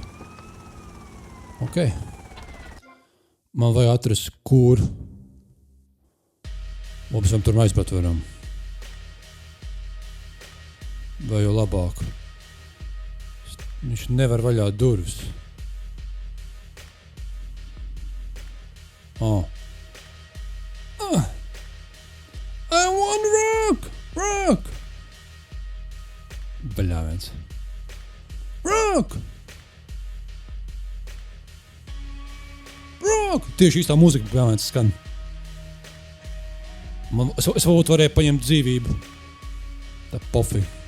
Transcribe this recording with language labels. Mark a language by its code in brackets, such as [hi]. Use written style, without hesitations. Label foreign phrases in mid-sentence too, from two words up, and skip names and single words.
[lv] Ok. Man vajag atrast, kur mums tur aizbraukt varam. Vai jau labāk. Viņš nevar vaļā durvis. [en] I want rock! [lv] Bļāviens. Rock! Tieši īstā mūzika, piemēram, skan. Es varēju paņemt dzīvību. Tā pofi.